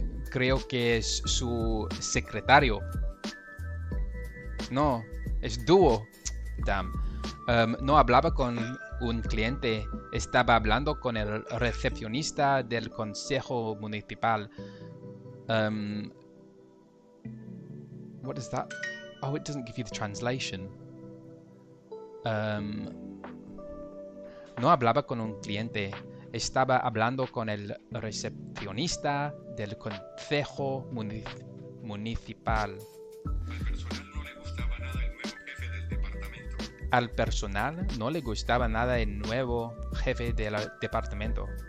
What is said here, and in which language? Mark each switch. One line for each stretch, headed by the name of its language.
Spanish: Creo que es su secretario. No, es Duo. Damn. No hablaba con un cliente. Estaba hablando con el recepcionista del consejo municipal.
English: What is that? Oh, it doesn't give you the translation.
Spanish: No hablaba con un cliente. Estaba hablando con el recepcionista del consejo municipal. Al personal no le gustaba nada el nuevo jefe del departamento.